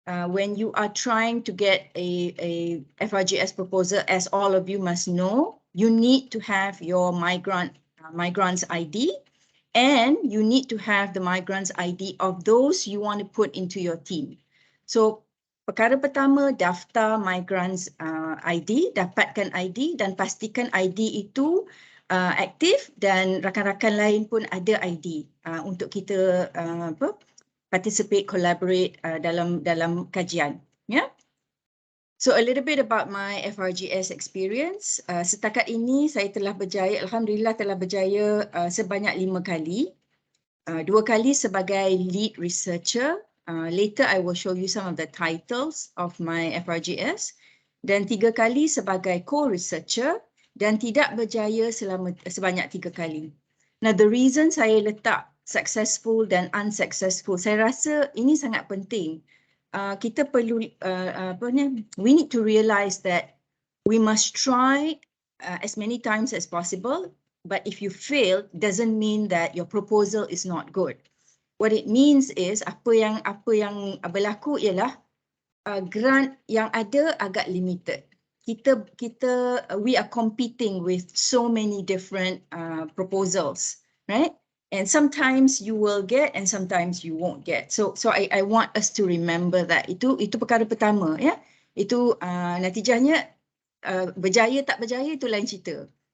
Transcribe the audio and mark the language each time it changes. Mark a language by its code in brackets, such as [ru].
[en] When you are trying to get a FRGS proposal, as all of you must know, you need to have your migrants ID, and you need to have the migrants ID of those you want to put into your team. [ms] So, perkara pertama, daftar migrants ID, dapatkan ID dan pastikan ID itu aktif dan rakan-rakan lain pun ada ID untuk kita [en] participate, collaborate [ms] dalam kajian. Yeah. [en] So a little bit about my FRGS experience. [ms] Setakat ini saya telah berjaya, alhamdulillah telah berjaya sebanyak 5 kali. 2 kali sebagai lead researcher. [en] Later I will show you some of the titles of my FRGS. [ms] Dan 3 kali sebagai co-researcher dan tidak berjaya sebanyak 3 kali. [en] Now the reason [ms] saya letak successful dan unsuccessful, saya rasa ini sangat penting. Kita perlu [en] we need to realize that we must try as many times as possible, but if you fail doesn't mean that your proposal is not good. What it means is [ms] apa yang berlaku ialah grant yang ada agak limited. [en] We are competing with so many different proposals, right? And sometimes you will get and sometimes you won't get. So I want us to remember that [ms] itu perkara pertama, ya. Itu natijahnya berjaya tak berjaya itu lain cerita.